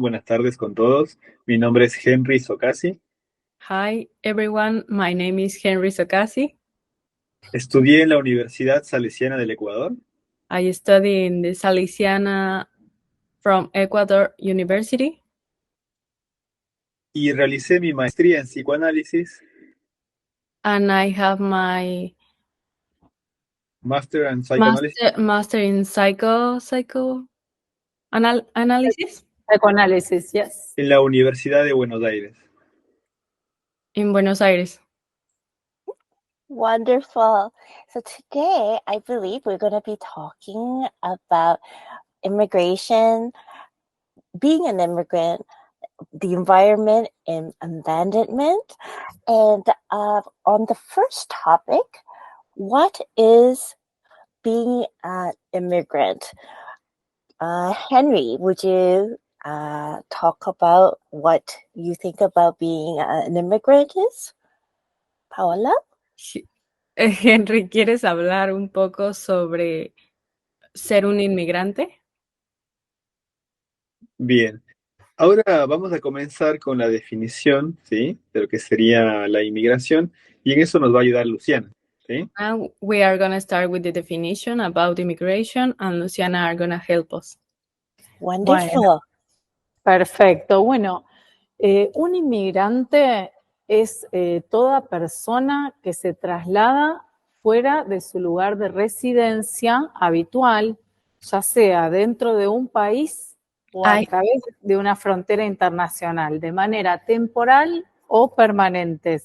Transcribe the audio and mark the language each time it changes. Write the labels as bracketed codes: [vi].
[es] Buenas tardes con todos. Mi nombre es Henry Socasi. [en] Hi, everyone. My name is Henry Socasi. [es] Estudié en la Universidad Salesiana del Ecuador. [en] I study in the Salesiana from Ecuador University. [es] Y realicé mi maestría en psicoanálisis. [en] And I have my Master in psychoanalysis. Master in psychoanalysis. Psychoanalysis, yes. [es] En la Universidad de Buenos Aires. [en] In Buenos Aires. Wonderful. So today, I believe we're going to be talking about immigration, being an immigrant, the environment and abandonment. And on the first topic, what is being an immigrant? Henry, would you talk about what you think about being an immigrant is? Paola? [es] Henry, ¿quieres hablar un poco sobre ser un inmigrante? Bien. Ahora vamos a comenzar con la definición, ¿sí?, de lo que sería la inmigración, y en eso nos va a ayudar Luciana, ¿sí? [en] And we are going to start with the definition about immigration, and Luciana are going to help us. Wonderful. [es] Bueno, perfecto. Bueno, un inmigrante es toda persona que se traslada fuera de su lugar de residencia habitual, ya sea dentro de un país o a través de una frontera internacional, de manera temporal o permanente.